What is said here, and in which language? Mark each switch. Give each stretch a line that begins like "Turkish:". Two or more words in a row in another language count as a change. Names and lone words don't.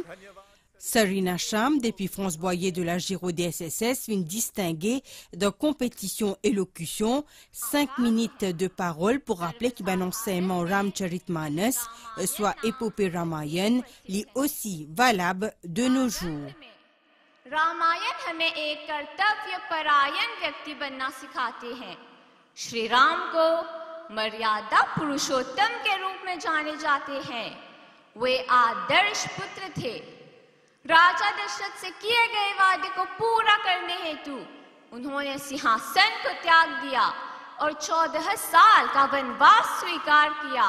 French: Sarina Cham, depuis France Boyer de la Giro DSSS, vient distinguer de compétition élocution 5 minutes de parole pour rappeler que l'enseignement Ramcharitmanas, soit épopée Ramayan, est aussi valable de nos jours.
Hindi: रामायण हमें एक कर्तव्य परायण व्यक्ति बनना सिखाते हैं। श्री राम को मर्यादा पुरुषोत्तम के रूप में जाने जाते हैं। वे आदर्श पुत्र थे। राजा दशरथ से किए गए वादे को पूरा करने हेतु उन्होंने सिंहासन को त्याग दिया और 14 साल का वनवास स्वीकार किया।